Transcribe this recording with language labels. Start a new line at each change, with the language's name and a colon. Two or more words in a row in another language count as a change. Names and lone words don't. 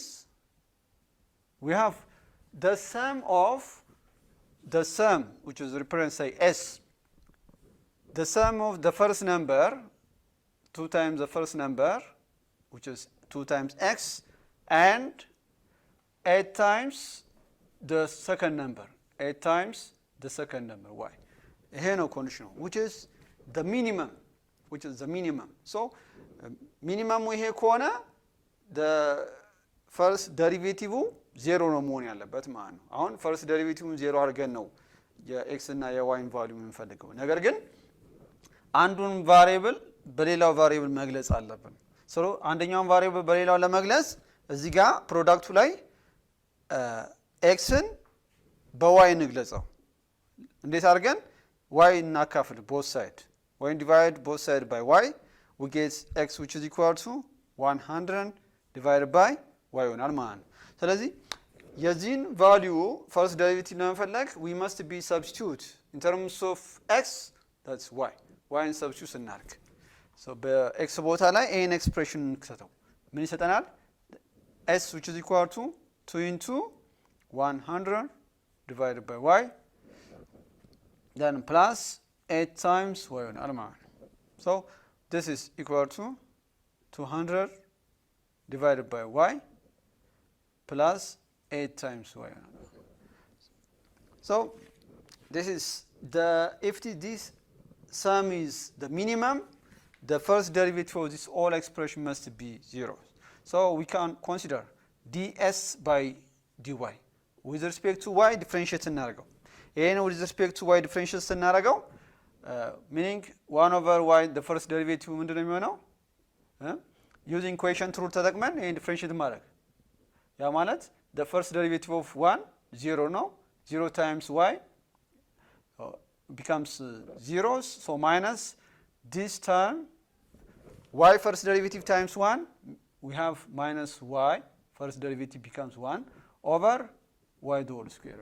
English: we have the sum of the sum, which is represented say s, the sum of the first number 2 times the first number, which is 2 times x, and 8 times the second number, 8 times the second number y.
Amharic: ይሄ ነው ኮንዲሽኑ
English: which is the minimum, which is the minimum.
Amharic: So minimum ይሄ ከሆነ
English: the first derivative
Amharic: ዜሮ ነው መሆን ያለበት ማለት ነው። አሁን
English: first derivative
Amharic: ዜሮ አድርገን ነው የx እና የy ቫልዩ የምንፈልገው። ነገር ግን አንዱን ቫሪያብል በሌላው ቫሪያብል መግለጽ አለብን። ሶ አንደኛውን ቫሪያብል በሌላው ለመግለጽ እዚህ ጋር ፕሮዳክቱ ላይ ኤክስን በዋይ እንግለጸው። እንዴት አድርገን ዋይ እናካፍል?
English: both side or divide both side by y we get x which is equal to 100 divided by y
Amharic: ይሆናል ማለት ነው። ስለዚህ የዚህን ቫልዩ
English: first derivative ለመፈለግ we must be substitute in terms of x, that's y in substitute ስናደርግ so
Amharic: በx ቦታ ላይ ይሄን ኤክስፕሬሽን እንክተተው ምን ይሰጠናል?
English: s which is equal to 2 into 100 divided by y then plus 8 times y
Amharic: ይሆናል ማለት ነው።
English: so this is equal to 200 divided by y plus 8 times y. So this is the, if this sum is the minimum, the first derivative of this whole expression must be 0. So we can consider ds by dy. With respect to y, differentiate
Amharic: እናደርገው። ይሄን
English: with respect to y differentiate ስናደርገው meaning 1 over y the first derivative
Amharic: ምንድነው የሚሆነው?
English: using equation rule
Amharic: ተጠቅመን ይሄን
English: differentiate
Amharic: ማድረግ ያ ማለት
English: the first derivative of 1 0 ነው 0 times y becomes 0 so minus this term y first derivative times 1 we have minus y first derivative becomes 1 over y the whole square.